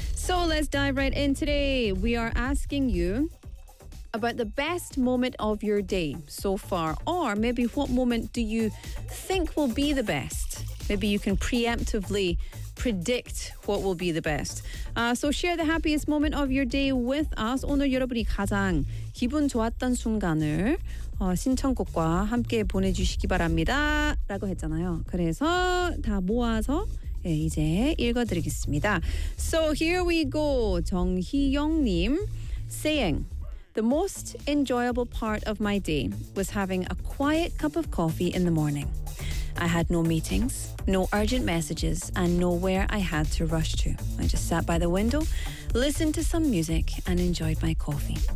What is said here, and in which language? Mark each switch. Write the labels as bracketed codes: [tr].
[en] So let's dive right in today. We are asking you about the best moment of your day so far, or maybe what moment do you think will be the best? Maybe you can preemptively predict what will be the best. So share the happiest moment of your day with us. [ko] 오늘 여러분이 가장 기분 좋았던 순간을 신청곡과 함께 보내주시기 바랍니다. 라고 했잖아요. 그래서 다 모아서 이제 읽어드리겠습니다. [en] So here we go. 정희영님 saying, the most enjoyable part of my day was having a quiet cup of coffee in the morning. I had no meetings, no urgent messages, and nowhere I had to rush to. I just sat by the window, listened to some music, and enjoyed my coffee.